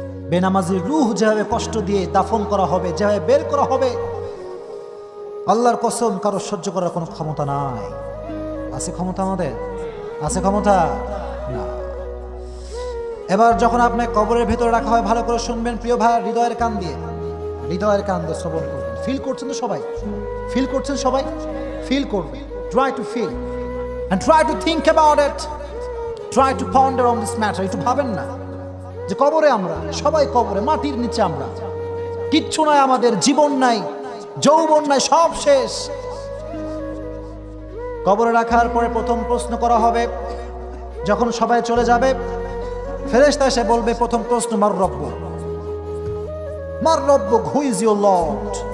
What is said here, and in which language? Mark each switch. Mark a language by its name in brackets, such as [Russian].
[Bangla] বেনামাজির রূহ যেভাবে কষ্ট দিয়ে দাফন করা হবে, যেভাবে বের করা হবে, আল্লাহর কসম কারো সহ্য করার কোনো ক্ষমতা নাই। আছে ক্ষমতা? আমাদের আছে ক্ষমতা? না। এবার যখন আপনার কবরের ভেতরে রাখা হয়, ভালো করে শুনবেন প্রিয় ভাই, হৃদয়ের কান দিয়ে, হৃদয়ের কান দিয়ে শ্রবণ করবেন। ফিল করছেন তো সবাই? ফিল করছেন সবাই? ফিল করবেন। [English] Try to feel and try to think about it, try to ponder on this matter. [Bangla] একটু ভাবেন না যে কবরে আমরা সবাই, কবরে মাটির নিচে আমরা, কিচ্ছু নাই আমাদের, জীবন নাই, যৌবন নাই, সব শেষ। কবরে রাখার পরে প্রথম প্রশ্ন করা হবে, যখন সবাই চলে যাবে ফেরেশতা এসে বলবে, প্রথম প্রশ্ন, [Arabic] মার রব্ব, মার রব্ব, [English] Who is your lord?